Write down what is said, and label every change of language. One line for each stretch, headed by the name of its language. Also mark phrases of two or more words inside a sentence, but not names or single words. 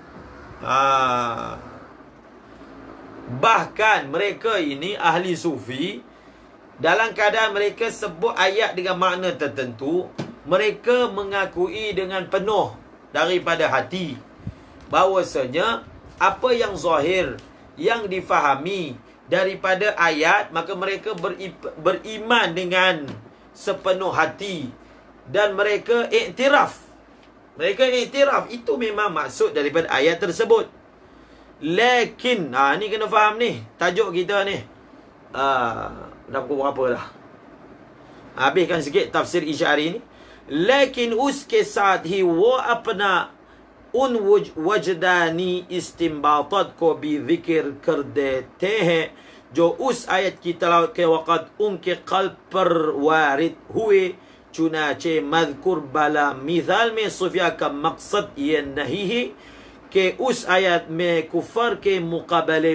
Malay: Bahkan mereka ini ahli sufi, dalam keadaan mereka sebut ayat dengan makna tertentu, mereka mengakui dengan penuh daripada hati bahawasanya apa yang zahir, yang difahami daripada ayat, maka mereka beriman dengan sepenuh hati dan mereka iktiraf. Mereka iktiraf itu memang maksud daripada ayat tersebut. Lakin ni kena faham ni tajuk kita ni. Dah pukul berapa dah? Habiskan sikit tafsir Isyari ni.
Urdu: لیکن اس کے ساتھ ہی وہ اپنا ان وجدانی استنباطات کو بھی ذکر کر دیتے ہیں جو اس آیت کی تلاوت کے وقت ان کے قلب پر وارد ہوئے. چنانچہ مذکور بالا مثال میں صوفیا کا مقصد یہ نہیں ہے کہ اس آیت میں کفر کے مقابلے